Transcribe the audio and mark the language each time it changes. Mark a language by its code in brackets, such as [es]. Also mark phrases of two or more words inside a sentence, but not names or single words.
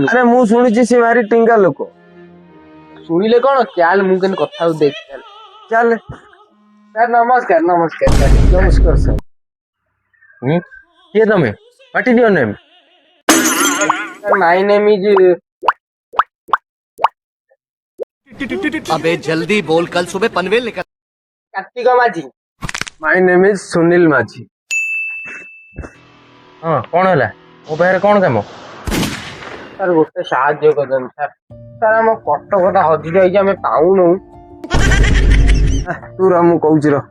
[or] ଆରେ ମୁଁ ଶୁଣିଛି ସେ ଭାରି ଟିଙ୍ଗା ଲୋକ। ଶୁଣିଲେ କଣ, ଚାଲ ମୁଁ କେମିତି କଥା ହଉ ଦେଖ। ଚାଲେ। ସାର୍ ନମସ୍କାର। ନମସ୍କାର ସାର୍। ନମସ୍କାର ସାର୍। କିଏ ତମେ? ପାଟି ଦିଅ ନେମ୍। [en] my name is [hi] अबे जल्दी बोल, कल सुबह पनवेल निकल। [or] କାର୍ତ୍ତିକ ମାଝୀ। [en] my name is ସୁନୀଲ ମାଝୀ। [or] ହଁ, କ'ଣ ହେଲା? ମୋ ପାଖରେ କ'ଣ କାମ? ସାର୍ ଗୋଟେ ସାହାଯ୍ୟ କରନ୍ତୁ ସାର୍। ସାର୍ ଆମ କଟକଟା ହଜି ଯାଇଛି, ଆମେ ପାଉନୁ। ତୁ ରହ, ମୁଁ କହୁଛି ରହ।